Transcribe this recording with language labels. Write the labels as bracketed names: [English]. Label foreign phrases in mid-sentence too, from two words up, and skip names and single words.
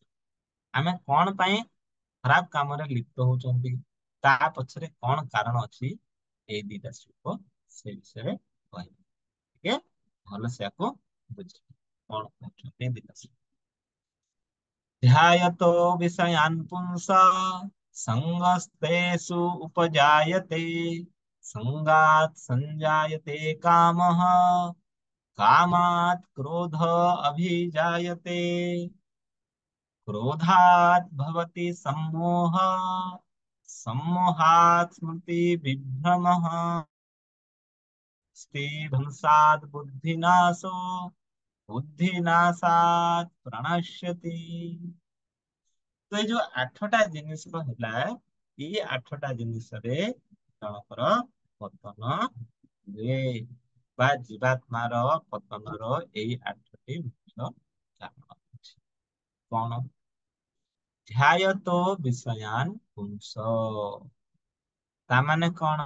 [Odia] ଆମେ କଣ ପାଇଁ ଖରାପ କାମରେ ଲିପ୍ତ ହଉଛନ୍ତି, ତା ପଛରେ କଣ କାରଣ ଅଛି, ଏଇ ଦିଟା ଶ୍ଲୋକ ସେ ବିଷୟରେ କହିବେ। ଟିକେ ଭଲସେ ଆକୁ ବୁଝିବେ କଣ କହୁଛନ୍ତି ଏ ଦିଟା ଶ୍ଲୋକ। [Sanskrit] ଧ୍ୟାୟतो विषयान् पुंसः सङ्गस्तेषु उपजायते संगात् संजायते कामः कामात् क्रोध अभिजायते क्रोधात् भवति सम्मोहः सम्मोहात् स्मृति विभ्रमः स्थिभंसात् बुद्धिनाशो बुद्धिनाशात् प्रणश्यति। [Odia] ତ ଏଇ ଯୋଉ 8ଟା ଜିନିଷ ହେଲା, ଏଇ 8ଟା ଜିନିଷରେ ଜଣଙ୍କର ପତନ ହୁଏ, ବା ଜୀବାତ୍ମାର ପତନର ଏଇ 8ଟି ମୁଖ୍ୟ କାରଣ ଅଛି। କଣ? [Sanskrit] ଧ୍ୟାୟତ ବିଷୟାନ୍ ପୁଂସ, [Odia] ତାମାନେ କଣ?